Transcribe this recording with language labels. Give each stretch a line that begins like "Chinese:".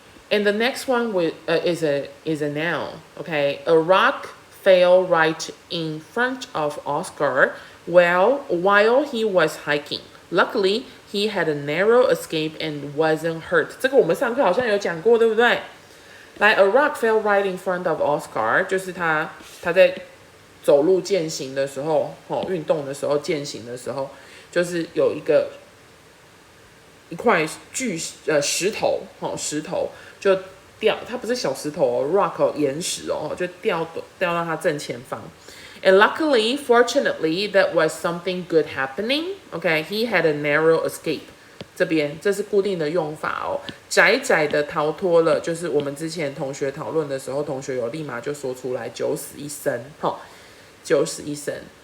English: And the next one is a noun. Okay, a rock fell right in front of Oscar while he was hiking. Luckily, he had a narrow escape and wasn't hurt.
Chinese: 这个我们上课好像有讲过，对不对？来 ，
English: a rock fell right in front of Oscar，
Chinese: 就是他在走路健行的时候，运动的时候，健行的时候，就是有一块石头，石头就掉，它不是小石头哦 ，rock 岩石哦，就掉到它正前方。
English: And luckily, fortunately, that was something good happening. Okay, he had a narrow escape.
Chinese: 这边这是固定的用法哦，窄窄的逃脱了，就是我们之前同学讨论的时候，同学有立马就说出来，九死一生，九死一生。